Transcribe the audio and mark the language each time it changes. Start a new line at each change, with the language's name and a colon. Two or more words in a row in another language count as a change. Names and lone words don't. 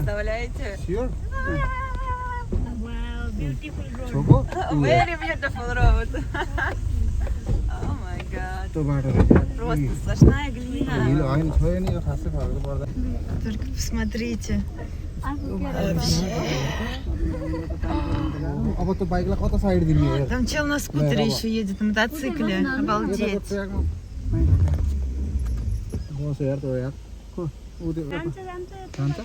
Russian: Представляете?
English: स्योर Wow, beautiful road. छोको Very beautiful road. Oh my god.
Nepali: त्यो बाटो रहेछ
Russian: Просто сплошная глина.
Nepali: हिल होइन छोयो नि यो खासै फरक पर्दा
Russian: Только посмотрите.
Nepali: अब त्यो बाइकलाई कता साइड दिने हो
Russian: Там чел на скутере еще едет, на мотоцикле. Обалдеть.
Nepali: बस यार त्यो यार उ त्यो जान्छ जान्छ